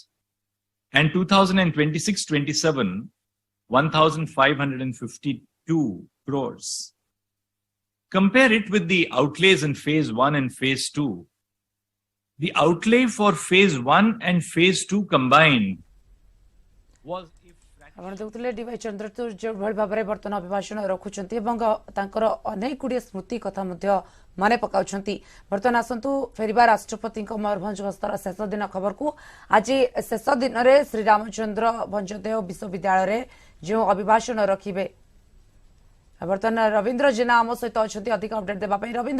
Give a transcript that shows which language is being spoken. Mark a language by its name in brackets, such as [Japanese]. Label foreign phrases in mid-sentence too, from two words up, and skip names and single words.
[English] And 2026-27, 1,552 crores. Compare it with the outlays in phase 1 and phase 2. The outlay for phase 1 and phase 2 combined was... [Odia] ଆପଣ ଦେଖୁଥିଲେ ଡିୱାଇ ଚନ୍ଦ୍ରଚୂଡ଼ ଯେଉଁଭଳି ଭାବରେ ବର୍ତ୍ତମାନ ଅଭିଭାଷଣ ରଖୁଛନ୍ତି ଏବଂ ତାଙ୍କର ଅନେକ ଗୁଡ଼ିଏ ସ୍ମୃତି କଥା ମଧ୍ୟ ମନେ ପକାଉଛନ୍ତି। ବର୍ତ୍ତମାନ ଆସନ୍ତୁ ଫେରିବା ରାଷ୍ଟ୍ରପତିଙ୍କ ମୟୂରଭଞ୍ଜ ଗସ୍ତର ଶେଷ ଦିନ ଖବରକୁ। ଆଜି ଶେଷ ଦିନରେ ଶ୍ରୀରାମଚନ୍ଦ୍ର ଭଞ୍ଜଦେଓ ବିଶ୍ୱବିଦ୍ୟାଳୟରେ ଯେଉଁ ଅଭିଭାଷଣ ରଖିବେ, ବର୍ତ୍ତମାନ ରବୀନ୍ଦ୍ର ଜେନା ଆମ ସହିତ ଅଛନ୍ତି ଅଧିକ ଅପଡେଟ୍ ଦେବା ପାଇଁ।